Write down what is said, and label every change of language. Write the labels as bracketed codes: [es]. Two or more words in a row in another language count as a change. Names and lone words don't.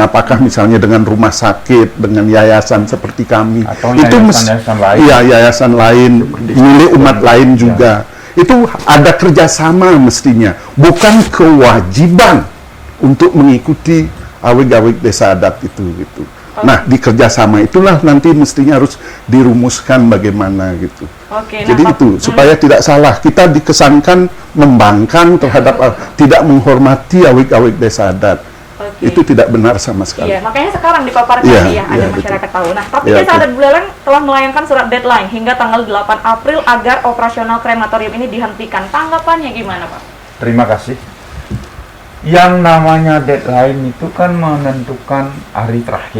[id] Apakah misalnya dengan rumah sakit, dengan yayasan seperti kami, atau itu yayasan lain milik umat lain juga, itu ada kerjasama mestinya, bukan kewajiban untuk mengikuti awik-awik desa adat itu gitu. Nah, di kerjasama itulah nanti mestinya harus dirumuskan bagaimana gitu. Jadi itu supaya tidak salah, kita dikesankan membangkang terhadap tidak menghormati awik-awik desa adat. Itu tidak benar sama sekali. Iya, makanya sekarang dipaparkan agar masyarakat tahu. Nah, tapi Desa Adat Buleleng telah melayangkan surat deadline hingga tanggal 8 April agar operasional krematorium ini dihentikan. Tanggapannya gimana, Pak? Terima kasih. Yang namanya deadline itu kan menentukan hari terakhir.